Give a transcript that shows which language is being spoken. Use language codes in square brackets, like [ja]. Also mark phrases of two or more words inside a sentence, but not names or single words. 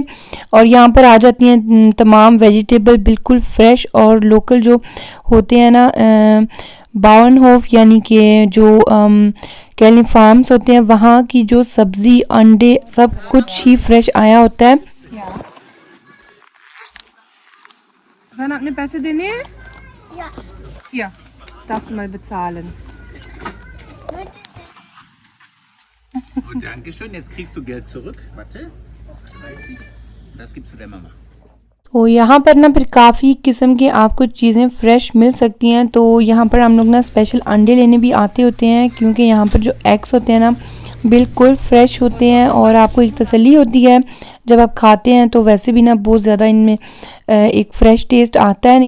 [hi] और यहाँ पर आ जाती हैं तमाम वेजिटेबल बिल्कुल फ्रेश और लोकल जो होते हैं ना। बाउनहोफ यानी कि जो कैली फार्म्स होते हैं वहाँ की जो सब्ज़ी अंडे सब कुछ ही फ्रेश आया होता है। आपने पैसे देने हैं? [de] Ja, darfst du mal bezahlen. Oh, danke schön. Jetzt kriegst du Geld zurück. Warte. 30. Das gibst du der Mama. [hi] तो यहाँ पर ना फिर काफ़ी किस्म की आपको चीज़ें फ़्रेश मिल सकती हैं। तो यहाँ पर हम लोग ना स्पेशल अंडे लेने भी आते होते हैं, क्योंकि यहाँ पर जो एग्स होते हैं ना बिल्कुल फ़्रेश होते हैं और आपको एक तसल्ली होती है जब आप खाते हैं। तो वैसे भी ना बहुत ज़्यादा इनमें एक फ़्रेश टेस्ट आता है।